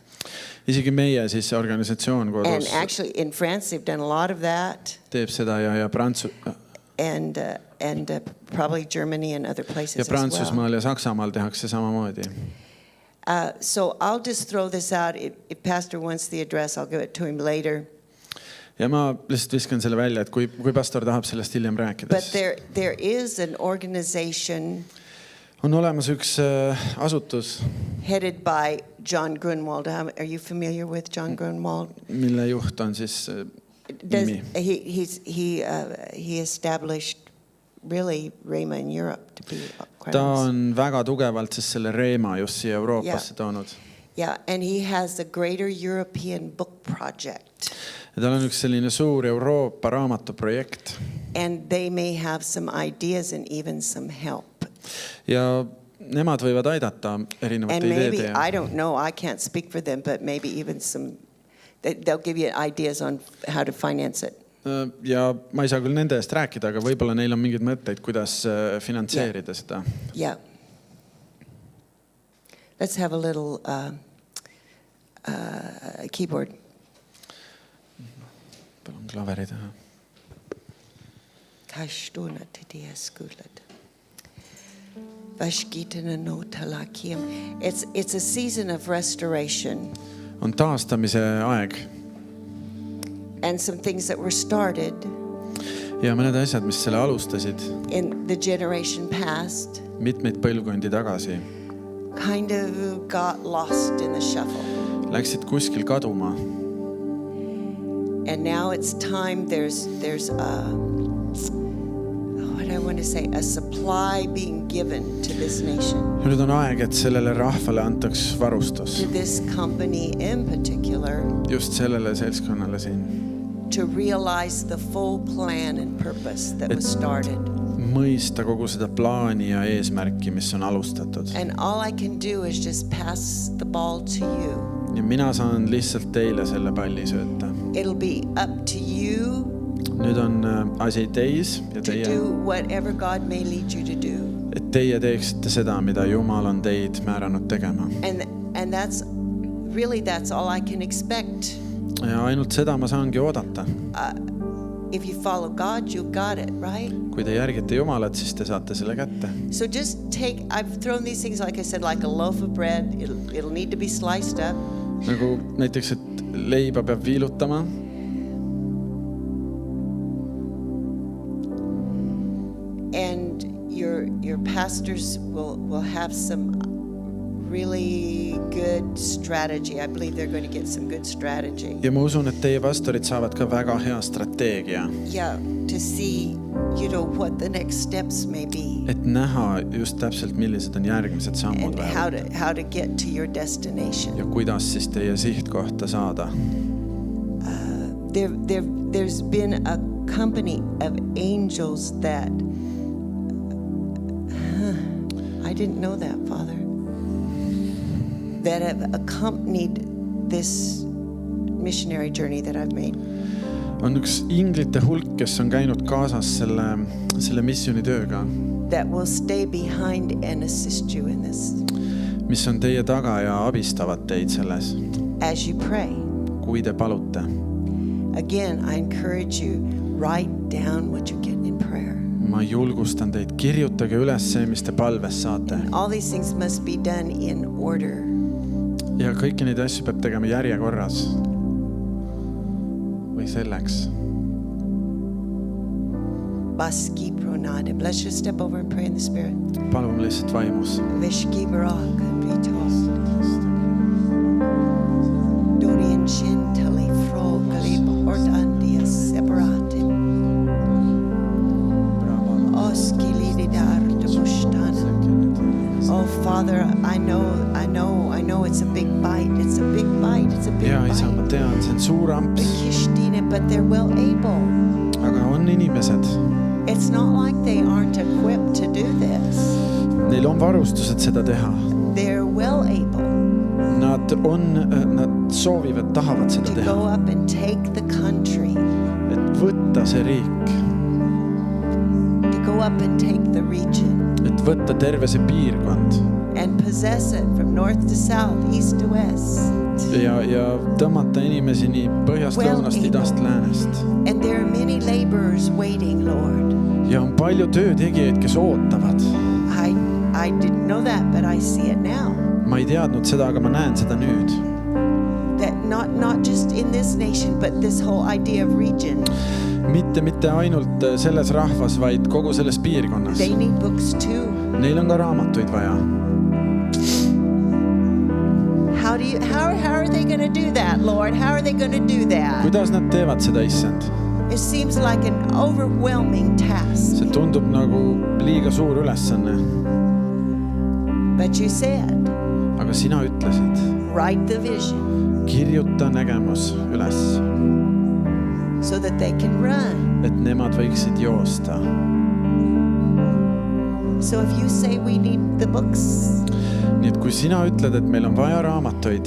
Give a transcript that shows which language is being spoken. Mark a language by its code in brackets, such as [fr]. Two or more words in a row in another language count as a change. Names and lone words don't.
[et] Isegi meie siis organisatsioon [en] And [et] kodus [en] actually in France they've done a lot of that. [et] teeb seda ja [en] And probably Germany and other places as well. [et] Prantsusmaal ja Saksamaal tehakse samamoodi. [en] So I'll just throw this out. If Pastor wants the address, I'll give it to him later. [et] Ja ma lihtsalt viskan selle välja, et kui pastor tahab sellest hiljem rääkida. [en] But there is an organization [et] On olemas üks asutus, [en] headed by John Grunwald. Are you familiar with John Grunwald? [et] mille juht on siis [en] Does, [et] nimi. [en] he established really Rhema in Europe, to be quite [et] ta [en] honest. [et] on väga tugevalt siis selle Reema just siia Euroopasse toonud. [en] Yeah, and he has a greater European book project. [et] Ja tal on üks selline suur Euroopa raamatuprojekt. [en] And they may have some ideas and even some help. [et] Ja nemad võivad aidata erinevate [en] And maybe, [et] ideede. [en] I don't know, I can't speak for them, but maybe even they'll give you ideas on how to finance it. [et] Ja ma ei saa küll nende eest rääkida, aga võib-olla neil on mingeid mõtteid, kuidas finantseerida seda. Yeah. [en] Let's have a little keyboard. [et] Palun klaveri taha. [en] It's a season of restoration. [et] On taastamise aeg. [en] And some things that were started [et] Ja mõned asjad, mis selle alustasid [en] in the generation past [et] mitmeid põlvkondi tagasi, [en] kind of got lost in the shuffle. [et] läksid kuskil kaduma. [en] And now it's time, there's what I want to say, a supply being given to this nation. [et] Ja nüüd on aeg, et sellele rahvale antaks varustus. [en] To this company in particular. [et] Just sellele seltskonnale siin. [en] To realize the full plan and purpose that was started. [et] Mõista kogu seda plaani ja eesmärki, mis on alustatud. [en] And all I can do is just pass the ball to you. [et] Ja mina saan lihtsalt teile selle palli sööta. [en] It'll be up to you. [et] Nüüd on asi teis ja [en] to do whatever God may lead you to do. [et] Et teie teeksite seda, mida Jumal on teid määranud tegema. [en] And that's all I can expect. [et] Ja ainult seda ma saangi oodata. [en] If you follow God, you got it, right? [et] Kui te järgite Jumalat, siis te saate selle kätte. [en] So just I've thrown these things, like I said, like a loaf of bread. It'll need to be sliced up. [et] Nagu näiteks, et leiba peab viilutama. [en] And your pastors will have some really good strategy. I believe they're going to get some good strategy. [et] Ja ma usun, et teie pastorid saavad ka väga hea strateegia. [en] Yeah, to see, what the next steps may be. [et] Et näha just täpselt, millised on järgmised sammud. [en] And how to get to your destination. [et] Ja kuidas siis teie sihtkohta saada. [en] There's been a company of angels that I didn't know that, Father, that have accompanied this missionary journey that I've made. [et] On üks inglite hulk, kes on käinud kaasas selle missioonitööga. [en] That will stay behind and assist you in this. [et] Mis on teie taga ja abistavad teid selles. [en] As you pray. [et] Kui te palute. [en] Again, I encourage you, write down what you get in prayer. [et] Ma julgustan teid, kirjutage üles see, mis te palves saate. [en] All these things must be done in order. [et] Ja kõiki neid asju peab tegema järjekorras. Või selleks. Baski pronade. [en] Let's just step over and pray in the Spirit. [et] Palun lihtsalt vaimus. Vishki barak vitos. Dorian shintali frogli ordandia separate. [en] Oh, Father, I know it's a big bite. It's a big bite. It's a big [et] Ja, [en] bite. [et] isa, ma tean, see on suur amps. [en] But they're well able. [et] Aga on inimesed. [en] It's not like they aren't equipped to do this. [et] Neil on varustused seda teha. [en] They're well able. [et] Nad soovivad, tahavad seda [en] to [et] teha. [en] go up and take the country. [et] Et võtta see riik. [en] To go up and take the region. [et] Et võtta terve see piirkond. [en] And possess it from north to south, east to west. [et] Ja tõmmata inimesi nii põhjast, lõunast, idast, läänest. [en] And there are many laborers waiting, Lord. [et] Ja on palju töötegijaid, kes ootavad. [en] I didn't know that, but I see it now. [et] Ma ei teadnud seda, aga ma näen seda nüüd. [en] That not just in this nation, but this whole idea of region. [et] Mitte ainult selles rahvas, vaid kogu selles piirkonnas. [en] They need books too. [et] Neil on ka raamatuid vaja. [en] How are they going to do that, Lord? How are they going to do that? [et] Kuidas nad teevad seda, issand? [en] It seems like an overwhelming task. [et] see tundub nagu liiga suur ülesanne. [en] But you said, [et] Aga sina ütlesid, [en] write the vision [et] kirjuta nägemus üles, [en] so that they can run. [et] et nemad võiksid joosta. [en] So if you say we need the books, [et] Nii et kui sina ütled, et meil on vaja raamatuid,